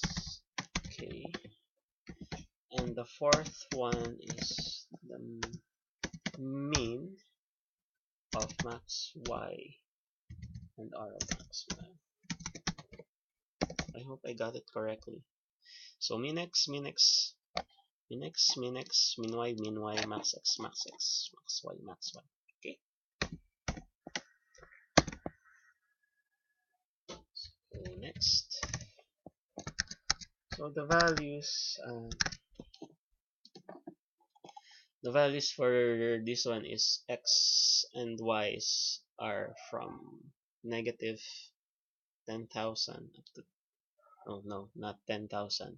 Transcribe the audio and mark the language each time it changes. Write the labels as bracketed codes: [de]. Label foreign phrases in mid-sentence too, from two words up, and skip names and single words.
[en] Okay, and the fourth one is the mean of max y and r of max y. I hope I got it correctly. So min x, min x, min x, min x, min y, max x, max x, max y, max y. Okay. So next, so the values for this one is x and y's are from negative 10,000 up to, oh no, not 10,000.